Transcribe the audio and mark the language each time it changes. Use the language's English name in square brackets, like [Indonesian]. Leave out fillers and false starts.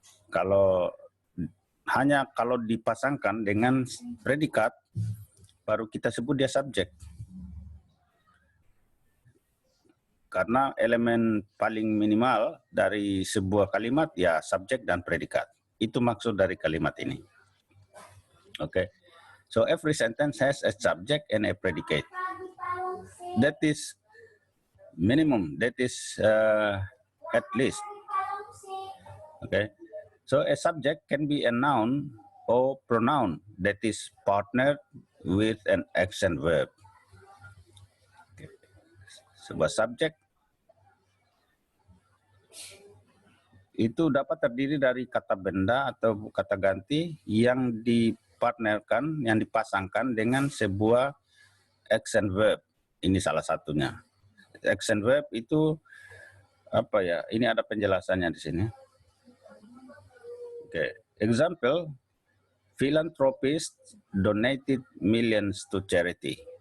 [Indonesian] Kalau dipasangkan dengan predikat, baru kita sebut dia subjek. Karena elemen paling minimal dari sebuah kalimat ya subjek dan predikat. Itu maksud dari kalimat ini. [English] Okay. So every sentence has a subject and a predicate. That is minimum. That is at least. Okay, so a subject can be a noun or pronoun that is partnered with an action verb. Okay. [Indonesian] Sebuah subjek itu dapat terdiri dari kata benda atau kata ganti yang dipartnerkan, yang dipasangkan dengan sebuah action verb. Ini salah satunya. Action verb itu apa ya? Ini ada penjelasannya di sini. [English] Okay. Example, philanthropists donated millions to charity.